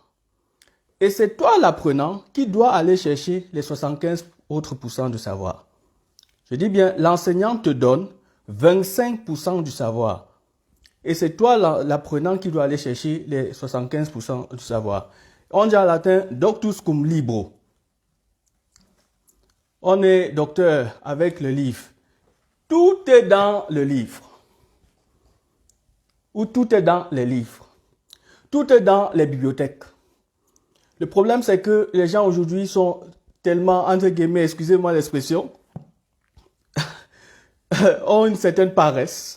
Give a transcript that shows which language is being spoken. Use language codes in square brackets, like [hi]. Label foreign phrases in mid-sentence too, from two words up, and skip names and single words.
[fr] Et c'est toi l'apprenant qui dois aller chercher les 75 autres pourcents de savoir. Je dis bien, l'enseignant te donne 25% du savoir. Et c'est toi l'apprenant qui doit aller chercher les 75% du savoir. On dit en latin, [la] doctus cum libro. [fr] On est docteur avec le livre. Tout est dans le livre. Ou tout est dans les livres. Tout est dans les bibliothèques. Le problème, c'est que les gens aujourd'hui sont tellement, entre guillemets, excusez-moi l'expression, ont une certaine paresse.